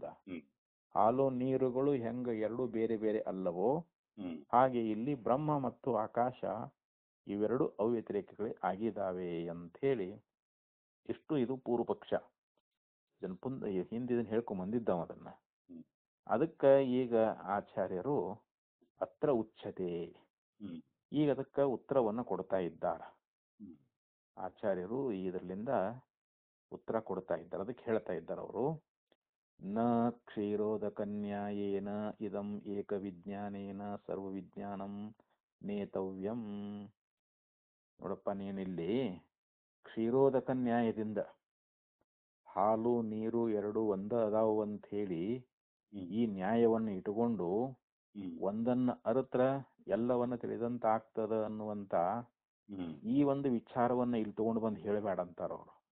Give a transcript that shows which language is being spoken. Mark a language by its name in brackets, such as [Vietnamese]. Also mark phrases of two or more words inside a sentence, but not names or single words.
[Kannada] ಹಾಲು ನೀರುಗಳು ಹೆಂಗ ಎರಡು ಬೇರೆ ಬೇರೆ ಅಲ್ಲವೋ ಹಾಗೆ ಇಲ್ಲಿ ಬ್ರಹ್ಮ ಮತ್ತು ಆಕಾಶ ಇವೆರಡು ಅವ್ಯತಿರೇಕಗಳೇ ಆಗಿದ್ದಾವೆ ಅಂತ ಹೇಳಿ ಇಷ್ಟು ಇದು ಪೂರ್ವ ಪಕ್ಷ. ಹಿಂದೆ ಇದನ್ನ ಹೇಳ್ಕೊಂಡ್ ಬಂದಿದ್ದಾವ ಅದನ್ನ. ಅದಕ್ಕೆ ಈಗ ಆಚಾರ್ಯರು [Sanskrit] ಅತ್ರ ಉಚ್ಯತೆ, [Kannada] ಈಗ ಅದಕ್ಕೆ ಉತ್ತರವನ್ನು ಕೊಡ್ತಾ ಇದ್ದಾರೆ. ಆಚಾರ್ಯರು ಇದರಿಂದ ಉತ್ತರ ಕೊಡ್ತಾ ಇದ್ದಾರೆ. ಅದಕ್ಕೆ ಹೇಳ್ತಾ ಇದ್ದಾರೆ ಅವರು, [Sanskrit] ನ ಕ್ಷೀರೋದಕ ನ್ಯಾಯೇನ ಇದಂ ಏಕ ವಿಜ್ಞಾನೇನ ಸರ್ವ ವಿಜ್ಞಾನಂ ನೇತವ್ಯಂ. [Kannada] ನೋಡಪ್ಪ, ನೀನಿಲ್ಲಿ ಕ್ಷೀರೋದಕ ನ್ಯಾಯದಿಂದ ಹಾಲು ನೀರು ಎರಡು ಒಂದ ಅದಾವು ಅಂತ ಹೇಳಿ ಈ ನ್ಯಾಯವನ್ನು ಇಟ್ಟುಕೊಂಡು ಒಂದನ್ನ ಅರತ್ರ ಎಲ್ಲವನ್ನ ತಿಳಿದಂತ ಆಗ್ತದ ಅನ್ನುವಂತ ಈ ಒಂದು ವಿಚಾರವನ್ನ ಇಲ್ಲಿ ತಗೊಂಡು ಬಂದು ಹೇಳಬೇಡ ಅಂತಾರ ಅವರು.